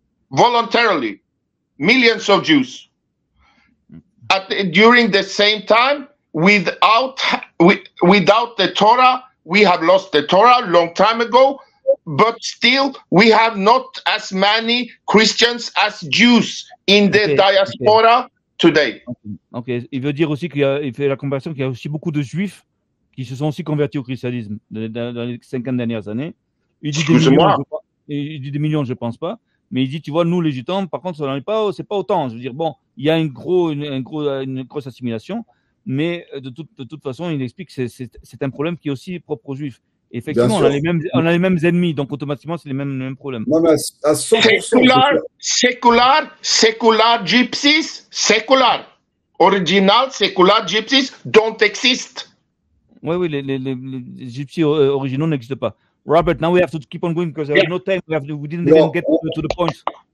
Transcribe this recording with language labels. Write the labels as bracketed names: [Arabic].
[English] Voluntarily, millions of Jews. During the same time, without the Torah, we have lost the Torah a long time ago, but still we have not as many Christians as Jews in the diaspora today. [French] Ok, il veut dire aussi il fait la comparaison qu'il y a aussi beaucoup de Juifs qui se sont aussi convertis au christianisme dans les 50 dernières années. Il dit des millions, je pense pas. Mais il dit, tu vois, nous les Gitans, par contre, c'est pas autant. Je veux dire, bon, il y a une grosse assimilation, mais de toute façon, il explique que c'est un problème qui est aussi propre aux Juifs. Effectivement, on a les mêmes ennemis, donc automatiquement, c'est les mêmes problèmes. Non, mais à 100%. [English] Secular gypsies, original secular gypsies don't exist. [French] Oui, les gypsies originaux n'existent pas. [English] Robert, now we have to keep on going because there is no time. We didn't even get to the points.